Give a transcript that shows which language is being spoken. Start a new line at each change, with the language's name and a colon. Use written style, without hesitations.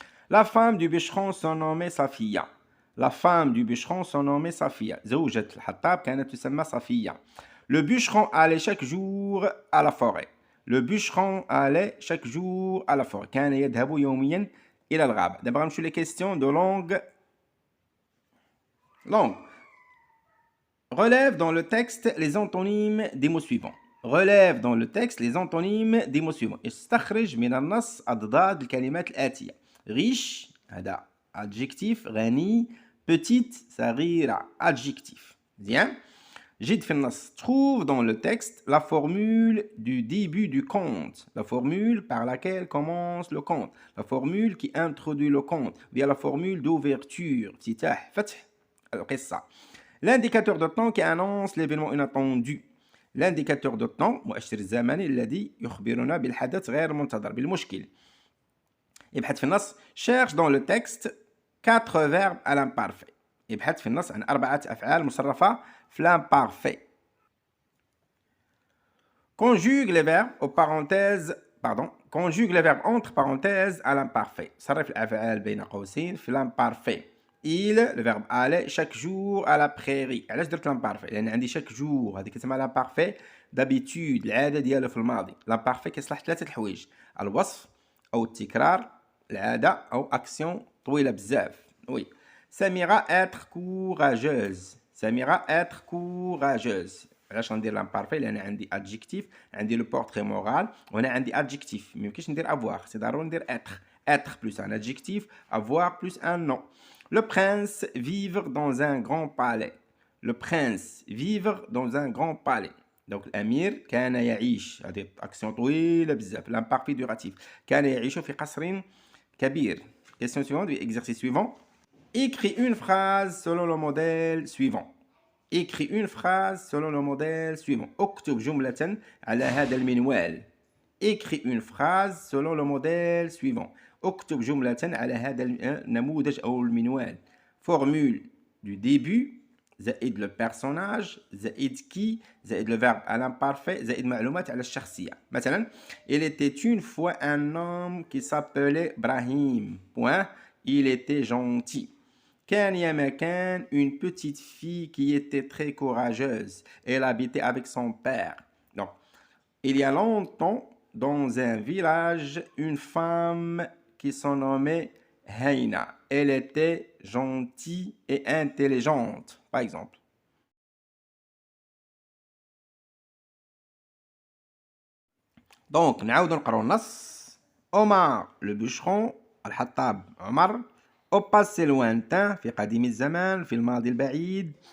French: La femme du bûcheron se nommait Safia. La femme du bûcheron se nommait Safia.
Arabic: زوجة الحطاب كانت تسمى صفية.
French: Le bûcheron allait chaque jour à la forêt. Le bûcheron allait chaque jour à la forêt.
Arabic: كان يذهب يوميا إلى الغابة. دابا غنمشيو
French: les questions de langue. Relève dans le texte les antonymes des mots suivants. Relève dans le texte les antonymes des mots suivants.
Arabic: استخرج من النص أضداد الكلمات الآتية.
French: Riche, هذا adjectif. غني, petite, صغيرة, adjectif.
Arabic: Bien. جد في النص.
French: Trouve dans le texte la formule du début du conte. La formule par laquelle commence le conte. La formule qui introduit le conte. Via la formule d'ouverture.
Arabic: افتتاح, فتح القصة.
French: L'indicateur de temps qui annonce l'événement inattendu. L'indicateur de temps
Arabic: مؤشر الزمني الذي يخبرنا بالحدث غير المنتظر بالمشكل. ابحث في النص.
French: Cherche dans le texte 4 verbes à l'imparfait.
Arabic: ابحث في النص عن 4 أفعال مصرفة في l'imparfait.
French: Conjugue les verbes aux parenthèses. Conjugue les verbes entre parenthèses à l'imparfait.
Arabic: صرف الأفعال بين قوسين في l'imparfait.
French: Il, le verbe aller, chaque jour à la prairie.
Arabic: علاش درت l'imparfait؟ لأن عندي
French: chaque jour
Arabic: هذه كتسمى l'imparfait d'habitude العادة ديالو في الماضي. l'imparfait كيصلح 3 الحوايج. الوصف أو التكرار، العادة أو أكسيون طويلة بزاف.
French: وي. سميرة être courageuse. سميرة être courageuse.
Arabic: علاش غندير l'imparfait؟ لأن عندي adjectif، عندي
French: le portrait moral،
Arabic: وهنا عندي adjectif. ميمكنش ندير avoir، سي ضروري ندير être.
French: être plus un adjectif، avoir plus un nom. Le prince vivre dans un grand palais. Le prince vivre dans un grand palais.
Arabic: Donc الأمير كان يعيش. هذه أكسيون طويلة بزاف.
French: l'imparfait duratif.
Arabic: كان يعيش في قصر كبير.
French: Question suivante, exercice suivant. Écris une phrase selon le modèle suivant. Écris une phrase selon le modèle suivant.
Arabic: اكتب جملة على هذا المنوال.
French: Écris une phrase selon le modèle suivant.
Arabic: اكتب جملة على هذا النموذج أو المنوال.
French: Formule du début زائد le personnage زائد qui زائد le verbe à l'imparfait زائد
Arabic: معلومات على الشخصية.
French: مثلا il était une fois un homme qui s'appelait Brahim. Point. Il était gentil.
Arabic: كان يا مكان
French: une petite fille qui était très courageuse. Elle habitait avec son père. Donc, il y a longtemps, dans un village, une femme qui se nommait Heina. Elle était gentille et intelligente, par exemple.
Arabic: Donc, نعاود نقراو النص.
French: Omar, le bûcheron, الحطاب عمر. Au passé lointain,
Arabic: في قديم الزمان، في الماضي البعيد.